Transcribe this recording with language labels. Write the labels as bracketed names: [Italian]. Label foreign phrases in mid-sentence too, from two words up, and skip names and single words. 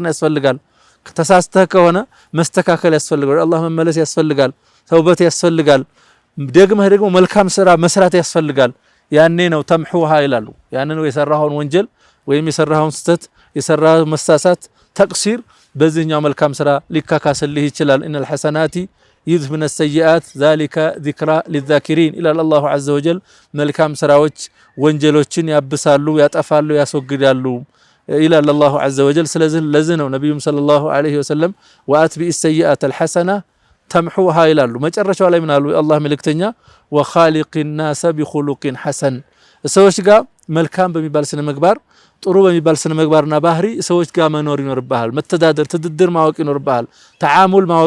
[Amharic] ያስፈልጋል። ተሳስተህ ከሆነ መስተካከል ያስፈልጋል። ወደ አላህ መመለስ ያስፈልጋል። ተውበት ያስፈልጋል። ደግሞ መልካም ስራ መስራት ያስፈልጋል። ያኔ ነው ተምሑሃ ይላሉ። ያኔ ነው የሰራኸውን ወንጀል ወይም የሰራኸውን ስተት የሰራው መሳሳት ተቅሲር በዚህኛው መልካም ስራ ሊካካስልህ ይችላል። [Arabic] إن الحسنات يذهبن السيئات ذلك ذكرى للذاكرين إلا الله عز وجل። [Amharic] መልካም ስራዎች ወንጀሎችን ያብሳሉ፣ ያጠፋሉ፣ ያስወግዳሉ [Arabic] إلا الله عز وجل። [Amharic] ስለዚህ ለዚህ ነው ነብዩም [Arabic] صلى الله عليه وسلم وأتبع السيئة الحسنة تمحها [Amharic] ይላሉ። መጨረሻው ላይ ምን አሉ የአላህ መልእክተኛ? [Arabic] وخالق الناس بخلق حسن። [Amharic] ሰዎች ጋር መልካም በሚባል ስነ ምግባር ጥሩ በሚባል ስነ ምግባርና ባህሪ ሰዎች ጋር መኖር ይኖርብሃል። መተዳደር ትድድር ማወቅ ይኖርብሃል። ተዓሙል ማወቅ